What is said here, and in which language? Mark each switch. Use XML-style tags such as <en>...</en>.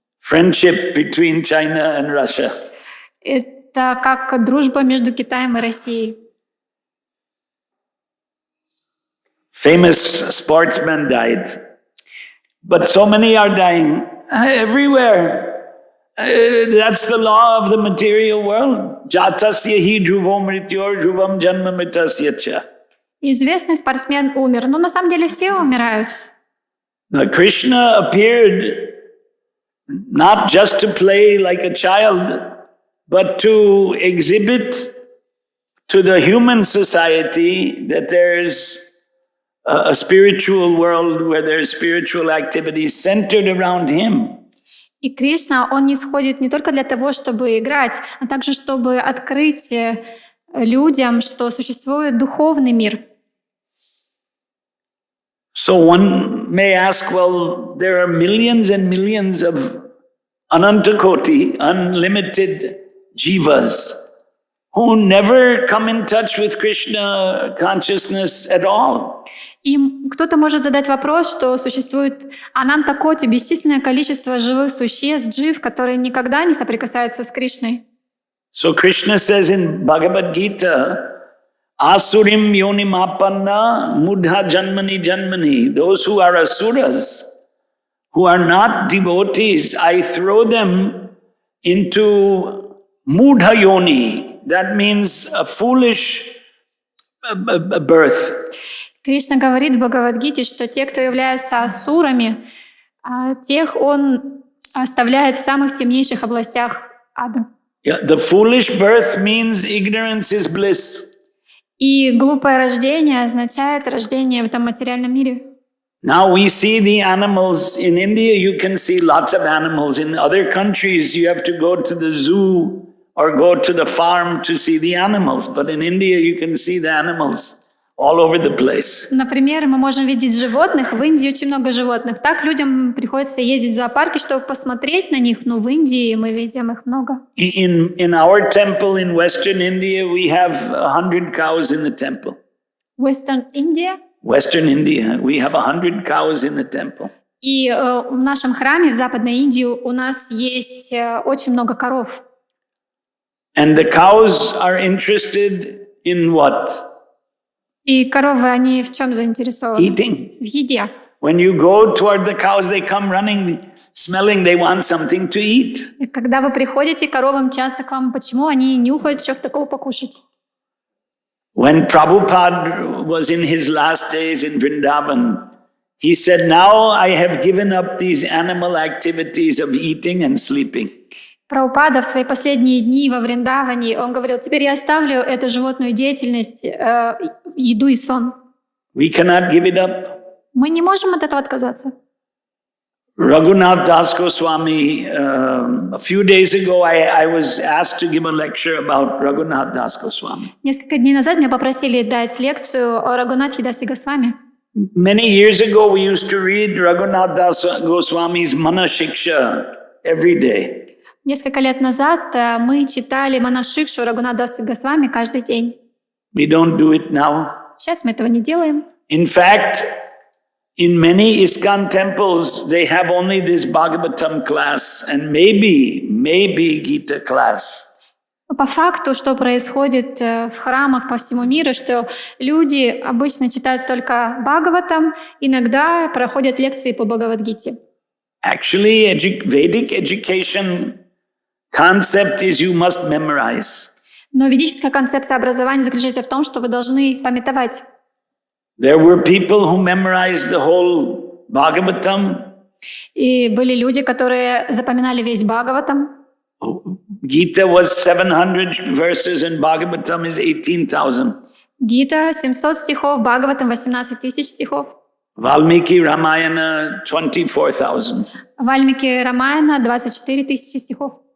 <en>Friendship between China and Russia.</en> <ru>Это как дружба между Китаем и Россией.</ru> <en>Famous sportsmen died. But so many are dying everywhere. That's the law of the material world.</en> <sa>Jatasya hi dhruvam mrityor dhruvam janma mritasya cha.</sa> <ru>Известный спортсмен умер. Но на самом деле все умирают.</ru> <en>Now Krishna appeared not just to play like a child, but to exhibit to the human society that there's a spiritual world where there's spiritual activities centered around him.</en> <ru>И Кришна, он не сходит не только для того, чтобы играть, а также чтобы открыть людям, что существует духовный мир.</ru> <en>So one may ask, well, there are millions and millions of anantakoti, unlimited jivas, who never come in touch with Krishna consciousness at all.</en> <ru>И кто-то может задать вопрос, что существует ананта-коти, бесчисленное количество живых существ, джив, которые никогда не соприкасаются с Кришной.</ru> <en>So Krishna says in Bhagavad Gita,</en> <sa>Asurim yonimapanna mudha janmani janmani.</sa> <en>Those who are asuras, who are not devotees, I throw them into mudha yoni. That means a foolish birth.</en> <ru>Кришна говорит в Бхагавадгите, что те, кто являются асурами, тех он оставляет в самых темнейших областях ада.</ru> <en>Yeah, the foolish birth means ignorance is bliss.</en> <ru>И глупое рождение означает рождение в этом материальном мире.</ru> <en>Now we see the animals. In India, you can see lots of animals. In other countries, you have to go to the zoo or go to the farm to see the animals. But in India, you can see the animals all over the place.</en> <ru>Например, мы можем видеть животных. В Индии очень много животных. Так людям приходится ездить в зоопарки, чтобы посмотреть на них. Но в Индии мы видим их много.</ru> <en>In our temple in Western India, we have 100 cows in the temple. Western India? Western India, we have 100 cows in the temple.</en> <ru>И в нашем храме в Западной Индии у нас есть очень много коров.</ru> <en>And the cows are interested in what?</en> <ru>И коровы, они в чем заинтересованы?</ru> <en>Eating.</en> <ru>В еде.</ru> <en>When you go toward the cows, they come running, smelling, they want something to eat.</en> <ru>И когда вы приходите, коровы мчатся к вам. Почему? Они нюхают, что такого покушать.</ru> <en>When Prabhupada was in his last days in Vrindavan, he said, now I have given up these animal activities of eating and sleeping.</en> <ru>Прабхупада в свои последние дни во Вриндаване, он говорил, теперь я оставлю эту животную деятельность, еду и сон.</ru> <en>We cannot give it up.</en> <ru>Мы не можем от этого отказаться.</ru> <en>Raghunath Das Goswami, a few days ago, I was asked to give a lecture about Raghunath Das Goswami.</en> <ru>Несколько дней назад меня попросили дать лекцию о Рагунатхе Дасе Госвами.</ru> <en>Many years ago, we used to read Raghunath Das Goswami's Mana Shiksha every day.</en> <ru>Несколько лет назад мы читали Манашикшу Рагунатдаса Госвами каждый день.</ru> <en>We don't do it now.</en> <ru>Сейчас мы этого не делаем.</ru> <en>In fact, in many ISKCON temples, they have only this Bhagavatam class and maybe Gita class.</en> <ru>По факту, что происходит в храмах по всему миру, что люди обычно читают только Бхагаватам, иногда проходят лекции по Бхагавадгите.</ru> <en>Actually, Vedic education concept is you must memorize.</en> <ru>Но ведическая концепция образования заключается в том, что вы должны памятовать.</ru> <en>There were people who memorized the whole Bhagavatam.</en> <ru>И были люди, которые запоминали весь Бхагаватам.</ru> <en>Gita was 700 verses and Bhagavatam is 18,000.</en> <ru>Гита 700 стихов, Бхагаватам 18 тысяч стихов.</ru> <en>Valmiki Ramayana 24,000.</en> <ru>Вальмики Рамаяна 24 тысячи стихов.</ru>